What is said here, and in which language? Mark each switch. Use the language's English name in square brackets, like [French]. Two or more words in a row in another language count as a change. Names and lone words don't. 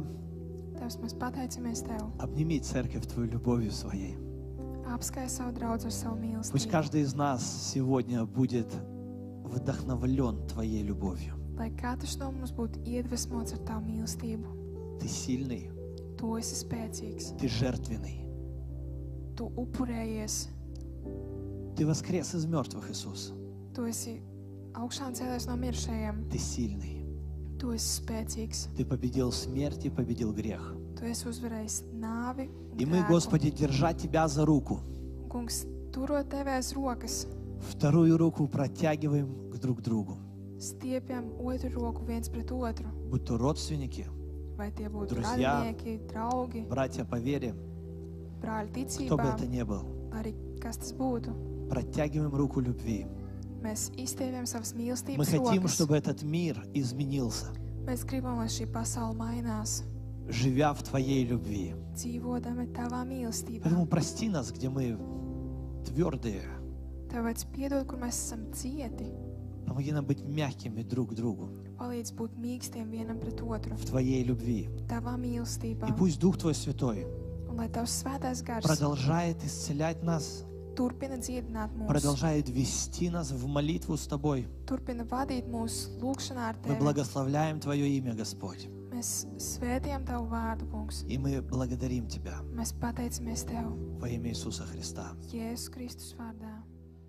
[Latvian] Tevs, mēs pateicamies Tev. [Russian] Обними церковь Твою любовью своей. [Latvian] Apskai savu draugu ar savu [Russian] Пусть [Latvian] mīlestību. [Russian] каждый из нас сегодня будет вдохновлен Твоей любовью. [Latvian] Lai katrs no mums būtu iedvesmots ar Tavu mīlestību. [Russian] Ты сильный, [Latvian] Tu esi spēcīgs. [Russian] Ты жертвенный. [Latvian] Tu upurējies. [Russian] Ты воскрес из мертвых, Иисус. [Latvian] Tu esi augšām cēlies no mirušajiem. [Russian] Ты сильный. [Latvian] Tu esi spēcīgs. [Russian] Ты победил смерть и победил грех. [Latvian] Tu esi uzvarējis nāvi un [Russian] И мы, [Latvian] grēku. [Russian] Господи, держа Тебя за руку, [Latvian] Kungs, turot Tevi aiz rokas, [Russian] вторую руку протягиваем к друг другу. [Latvian] stiepjam otru roku viens pret otru. [Russian] Будь то родственники, [Latvian] Vai tie būtu [Russian] Друзья. [Latvian] radinieki, draugi, [Russian] братья по вере, [Latvian] brāļi [Russian] кто бы [Latvian] ticībā, [Russian] это ни был. [Latvian] arī kas tas būtu. [Russian] Протягиваем руку любви. [Latvian] Mēs izstiepjam savas [Russian] Мы [Latvian] mīlestības [Russian] хотим, [Latvian] rokas. [Russian] чтобы этот мир изменился, [Latvian] Mēs gribam, lai šī pasaule mainās, [Russian] живя в Твоей любви. [Latvian] dzīvodami Tavā mīlestībā. [Russian] Поэтому прости нас, где мы твердые. [Latvian] Tev vajadz piedot, kur mēs esam cieti. [Russian] Помоги нам быть мягкими друг к другу [Latvian] Palīdz būt mīkstiem vienam pret otru. [Russian] в Твоей любви. [Latvian] Tavā mīlestībā. [Russian] И пусть Дух Твой Святой [Latvian] Un lai Tavs svētais gars [Russian] продолжает исцелять нас, [Latvian] turpina dziedināt mūs, [Russian] продолжает вести нас в молитву с Тобой. [Latvian] turpina vadīt mūs lūgšanā ar [Russian] Мы [Latvian] Tevi. [Russian] благословляем Твое имя, Господь. [Latvian] Mēs svētījam Tavu vārdu, Kungs. [Russian] И мы благодарим Тебя [Latvian] Mēs pateicamies Tev [Russian] во имя Иисуса Христа. [Latvian] Jēzus Kristus vārdā.